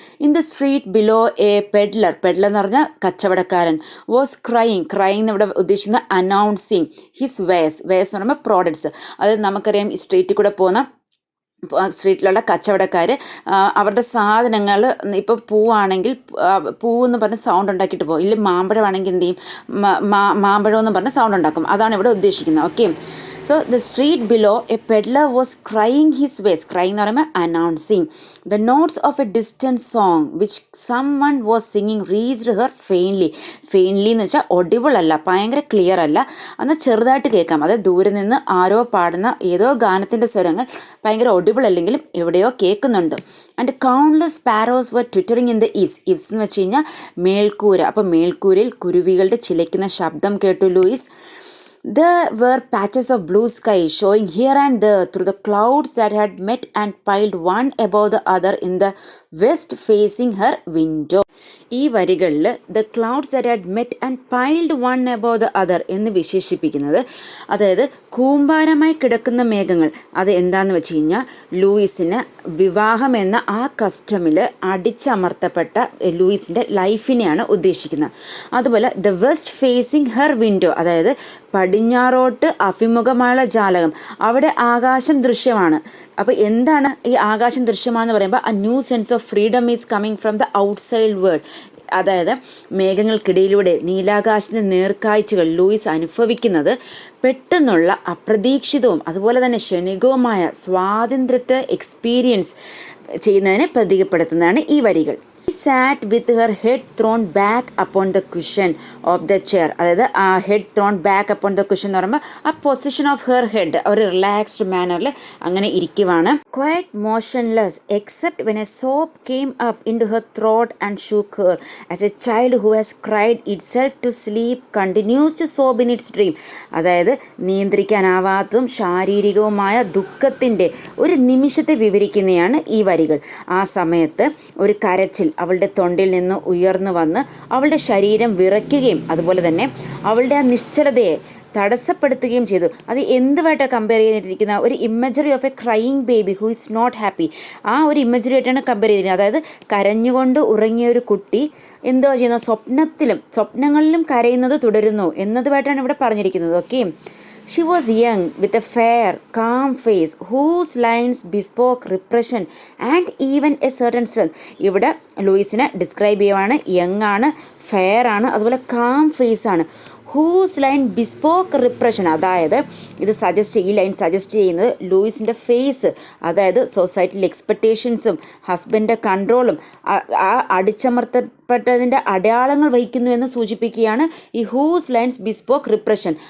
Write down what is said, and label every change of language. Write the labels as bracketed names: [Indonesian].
[English] in the street below a peddler [Malayalam] എന്ന് പറഞ്ഞാൽ കച്ചവടക്കാരൻ, [English] was crying [Malayalam] എന്ന് ഇവിടെ ഉദ്ദേശിക്കുന്ന [English] announcing his ways [Malayalam] എന്ന് പറയുമ്പോൾ [English] Products. [Malayalam] അത് നമുക്കറിയാം, ഈ സ്ട്രീറ്റിൽ കൂടെ പോകുന്ന സ്ട്രീറ്റിലുള്ള കച്ചവടക്കാർ അവരുടെ സാധനങ്ങൾ, ഇപ്പോൾ പൂവാണെങ്കിൽ പൂവെന്ന് പറഞ്ഞ് സൗണ്ട് ഉണ്ടാക്കിയിട്ട് പോകും. ഇല്ല മാമ്പഴമാണെങ്കിൽ എന്ത് ചെയ്യും, മാമ്പഴം എന്ന് പറഞ്ഞ് സൗണ്ട് ഉണ്ടാക്കും. അതാണ് ഇവിടെ ഉദ്ദേശിക്കുന്നത്. [English] Okay, so the street below a peddler was crying his ways. Crying [Malayalam] എന്ന് പറയുമ്പോൾ [English] announcing. The notes of a distant song which someone was singing reached her faintly [Malayalam] എന്ന് വെച്ചാൽ ഒഡിബിൾ അല്ല, ഭയങ്കര ക്ലിയർ അല്ല, എന്നാൽ ചെറുതായിട്ട് കേൾക്കാം. അതായത് ദൂരെ നിന്ന് ആരോ പാടുന്ന ഏതോ ഗാനത്തിൻ്റെ സ്വരങ്ങൾ ഭയങ്കര ഒഡിബിൾ അല്ലെങ്കിലും എവിടെയോ കേൾക്കുന്നുണ്ട്. [English] and countless sparrows were twittering in the eaves [Malayalam] എന്ന് വെച്ച് കഴിഞ്ഞാൽ മേൽക്കൂര. അപ്പോൾ മേൽക്കൂരയിൽ കുരുവികളുടെ ചിലയ്ക്കുന്ന ശബ്ദം കേട്ടു Luis. [English] There were patches of blue sky showing here and there through the clouds that had met and piled one above the other in the west facing her window. [Malayalam] ഈ വരികളിൽ [English] the clouds that had met and piled one above the other [Malayalam] എന്ന് വിശേഷിപ്പിക്കുന്നത്, അതായത് കൂമ്പാരമായി കിടക്കുന്ന മേഘങ്ങൾ. അത് എന്താണെന്ന് വെച്ച് കഴിഞ്ഞാൽ ലൂയിസിന് വിവാഹം എന്ന ആ കസ്റ്റമിൽ അടിച്ചമർത്തപ്പെട്ട ലൂയിസിൻ്റെ ലൈഫിനെയാണ് ഉദ്ദേശിക്കുന്നത്. അതുപോലെ [English] the west facing her window, [Malayalam] അതായത് പടിഞ്ഞാറോട്ട് അഭിമുഖമായുള്ള ജാലകം, അവിടെ ആകാശം ദൃശ്യമാണ്. അപ്പോൾ എന്താണ് ഈ ആകാശം ദൃശ്യമാണെന്ന് പറയുമ്പോൾ [English] a new sense of freedom is coming from the outside world. [Malayalam] അതായത് മേഘങ്ങൾക്കിടയിലൂടെ നീലാകാശത്തിൻ്റെ നേർക്കാഴ്ചകൾ ലൂയിസ് അനുഭവിക്കുന്നത് പെട്ടെന്നുള്ള അപ്രതീക്ഷിതവും അതുപോലെ തന്നെ ക്ഷണികവുമായ സ്വാതന്ത്ര്യത്തെ എക്സ്പീരിയൻസ് ചെയ്യുന്നതിനെ പ്രതീകപ്പെടുത്തുന്നതാണ് ഈ വരികൾ. [English] She sat with her head thrown back upon the cushion of the chair. [Malayalam] അതായത് ആ head thrown back upon the cushion എന്ന് പറയുമ്പോൾ ആ പൊസിഷൻ ഓഫ് ഹെർ ഹെഡ് ഒരു റിലാക്സ്ഡ് മാനറിൽ അങ്ങനെ ഇരിക്കുവാണ്. [English] Quite motionless except when a sob came up into her throat and shook her, as a child who has cried itself to sleep continues to sob in its dream. [Malayalam] അതായത് നിയന്ത്രിക്കാനാവാത്തതും ശാരീരികവുമായ ദുഃഖത്തിൻ്റെ ഒരു നിമിഷത്തെ വിവരിക്കുന്നതാണ് ഈ വരികൾ. ആ സമയത്ത് ഒരു കരച്ചിൽ അവളുടെ തൊണ്ടിൽ നിന്ന് ഉയർന്നു വന്ന് അവളുടെ ശരീരം വിറയ്ക്കുകയും അതുപോലെ തന്നെ അവളുടെ ആ നിശ്ചലതയെ തടസ്സപ്പെടുത്തുകയും ചെയ്തു. അത് എന്തുമായിട്ടാണ് കമ്പയർ ചെയ്തിരിക്കുന്ന ഒരു [English] Imagery of a crying baby who is not happy. [Malayalam] ആ ഒരു ഇമേജറി ആയിട്ടാണ് കമ്പയർ ചെയ്തിരിക്കുന്നത്. അതായത് കരഞ്ഞുകൊണ്ട് ഉറങ്ങിയ ഒരു കുട്ടി എന്തോ ചെയ്യുന്നു, സ്വപ്നങ്ങളിലും കരയുന്നത് തുടരുന്നു എന്നതുമായിട്ടാണ് ഇവിടെ പറഞ്ഞിരിക്കുന്നത്. [English] Okay, She was young, with a fair, calm face, whose lines bespoke repression and even a certain strength. [Malayalam] ഇവിടെ ലൂയിസിനെ ഡിസ്ക്രൈബ് ചെയ്യുവാണ്. യങ് ആണ്, ഫെയർ ആണ്, അതുപോലെ കാം ഫേസ് ആണ്. [English] Whose line bespoke repression. [Malayalam] അതായത് ഈ ലൈൻ സജസ്റ്റ് ചെയ്യുന്നത് ലൂയിസിൻ്റെ ഫേസ്, അതായത് സൊസൈറ്റിയിൽ എക്സ്പെക്റ്റേഷൻസും ഹസ്ബൻഡിൻ്റെ കൺട്രോളും ആ അടിച്ചമർത്തപ്പെട്ടതിൻ്റെ അടയാളങ്ങൾ വഹിക്കുന്നു എന്ന് സൂചിപ്പിക്കുകയാണ് ഈ ഹൂസ് ലൈൻസ് ബിസ്പോക്ക് റിപ്രഷൻ.